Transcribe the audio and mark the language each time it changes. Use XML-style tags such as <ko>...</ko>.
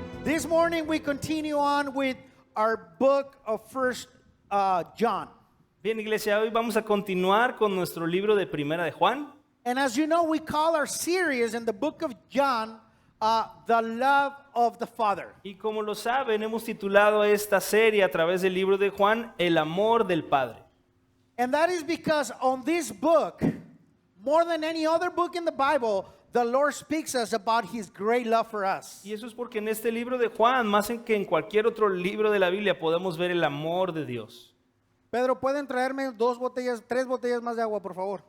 <en>This morning we continue on with our book of First John.</en> <es>Bien, iglesia, hoy vamos a continuar con nuestro libro de Primera de Juan.</es> <en>And as you know, we call our series in the book of John, The Love of the Father.</en> <es>Y como lo saben, hemos titulado esta serie a través del libro de Juan, El amor del Padre.</es> <en>And that is because on this book, more than any other book in the Bible, the Lord speaks us about His great love for us.</en> <es>Y eso es porque en este libro de Juan, más que en cualquier otro libro de la Biblia, podemos ver el amor de Dios. Pedro, ¿pueden traerme 3 botellas más de agua, por favor?</es>